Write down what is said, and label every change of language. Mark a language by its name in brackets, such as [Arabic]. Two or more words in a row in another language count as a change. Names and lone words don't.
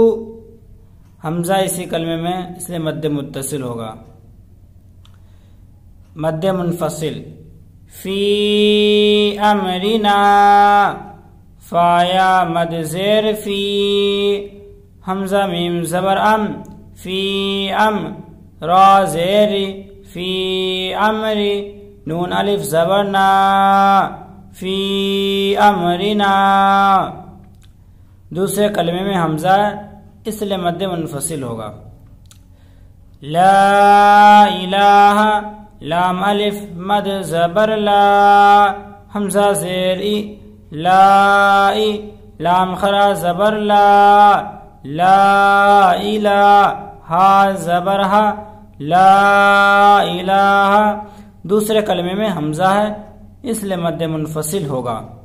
[Urdu] حمزہ اسی کلمے میں اس لیے مد متصل ہوگا۔ مد منفصل، [Arabic] فی امرنا، [Urdu] فایا مد زیر فی، حمزہ میم زبر ام، فی ام، را زیر فی امری، نون الف زبر نا، [Arabic] فی امرنا۔ [Urdu] دوسرے کلمے میں حمزہ اس لیے مد منفصل ہوگا۔ [Arabic] لا الہ، [Urdu] لام الف مد زبر لا، حمزہ زیر ای، لا، لام خرا زبر لا، [Arabic] لا الہ، [Urdu] ہا زبر ہا، [Arabic] لا الہ، [Urdu] دوسرے کلمے میں حمزہ ہے اس لیے مد منفصل ہوگا.